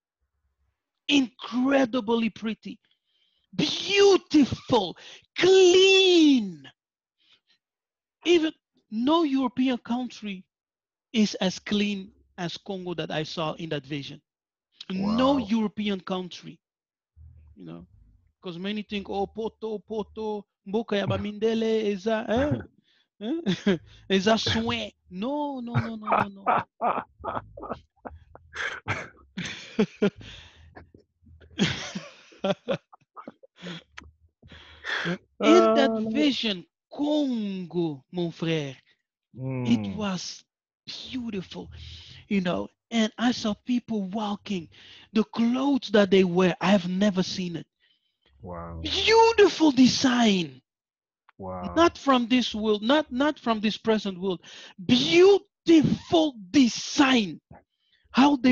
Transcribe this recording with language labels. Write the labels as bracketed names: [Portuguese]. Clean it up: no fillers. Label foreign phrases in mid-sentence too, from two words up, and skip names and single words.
[English] Incredibly pretty, beautiful, clean. Even no European country is as clean as Congo that I saw in that vision. No Wow. European country. you know, because many think, [Lingala] oh, poto, mboka ya bamindele eza, eza soin. [English] No, no, no, no, no, no. In that No. vision, Congo, [French] mon frère, [English] it Mm, was beautiful, and I saw people walking. The clothes that they wear, I have never seen it. wow. Beautiful design, Wow. not from this world, not from this present world. Beautiful design, how they